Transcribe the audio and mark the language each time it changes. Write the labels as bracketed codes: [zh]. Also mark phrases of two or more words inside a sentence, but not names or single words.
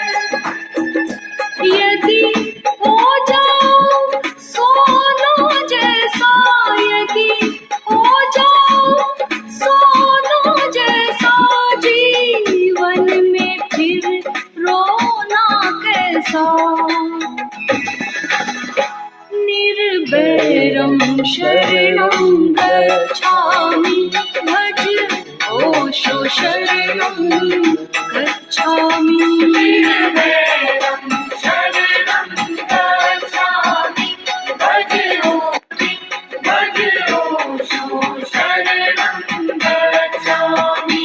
[hi] यदि हो जाओ सोनो जैसा, यदि हो जाओ सोनो जैसा, जीवन में फिर रोना कैसा। [pi] निर्वैरं शरणं गच्छामि, भज ओशो शरणं गच्छामि। निर्वैरं शरणं गच्छामि, भज ओशो शरणं गच्छामि।